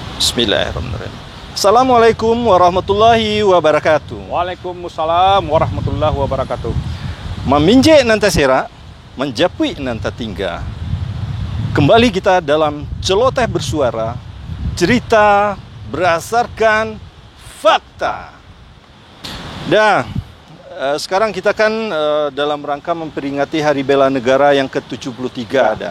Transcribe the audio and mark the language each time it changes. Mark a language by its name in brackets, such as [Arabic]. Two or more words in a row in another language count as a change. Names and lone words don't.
[Arabic] بسم الله الرحمن الرحيم. السلام عليكم ورحمة الله وبركاته. وعليكم السلام ورحمة الله وبركاته. [Batak Karo] Meminjek nanta sera, menjapui nanta tingga. [Indonesian] Kembali kita dalam celoteh bersuara, cerita berdasarkan fakta. Dan sekarang kita kan dalam rangka memperingati Hari Bela Negara yang ke-73 ada.